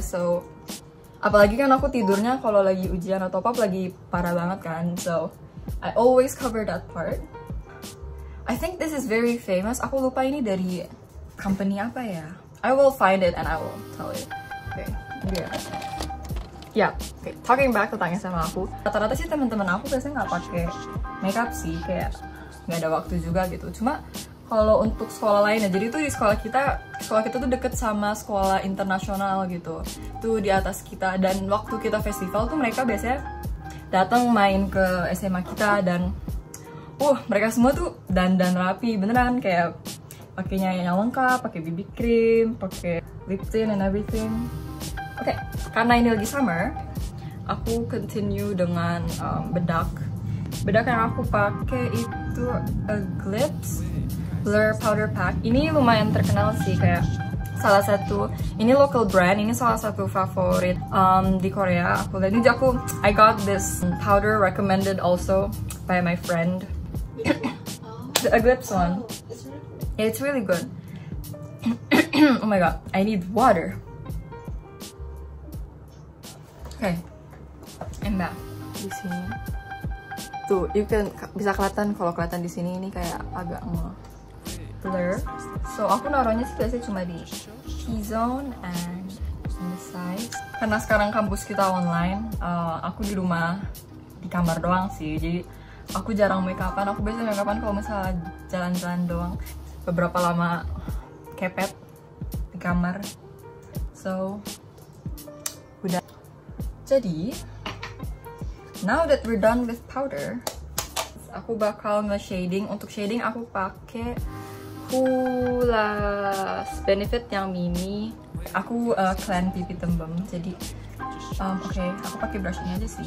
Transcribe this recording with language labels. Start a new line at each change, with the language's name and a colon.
Indonesian: So, apalagi kan aku tidurnya kalau lagi ujian atau apa lagi parah banget kan.
English: So, I always cover that part. I think this is very famous.
Indonesian: Aku lupa ini dari company apa ya.
English: I will find it and I will tell you. Okay, yeah. Okay, talking back
Indonesian: tentang sama aku. Rata-rata sih teman-teman aku biasanya nggak pakai makeup sih, kayak nggak ada waktu juga gitu. Cuma kalau untuk sekolah lainnya, jadi tuh di sekolah kita, sekolah kita tuh deket sama sekolah internasional gitu, tuh di atas kita. Dan waktu kita festival tuh mereka biasanya datang main ke SMA kita, dan mereka semua tuh dandan rapi beneran, kayak pakainya yang lengkap, pakai BB cream, pakai lip tint
English: and everything.
Indonesian: Oke, karena ini lagi summer, aku continue dengan bedak. Bedak yang aku pakai itu Eclipse Blur Powder Pack. Ini lumayan terkenal sih, kayak salah satu, ini local brand, ini salah satu favorit di Korea.
English: I got this powder recommended also by my friend. The Eclipse one. Yeah, it's really good. Oh my god, I need water. Okay, I'm back
Indonesian: di sini. Tuh, bisa kelihatan, kalau kelihatan di sini ini kayak agak blur. So aku naruhnya sih biasanya cuma di T-zone
English: and on the sides.
Indonesian: Karena sekarang kampus kita online, aku di rumah di kamar doang sih. Jadi aku jarang make upan. Aku biasanya make upan kalau misalnya jalan-jalan doang. Beberapa lama kepet di kamar. So udah.
English: Jadi now that we're done with powder,
Indonesian: aku bakal nge-shading. Untuk shading aku pakai Hoola Benefit yang mini. Aku clean pipi tembem. Jadi oke, aku pakai brush ini aja sih.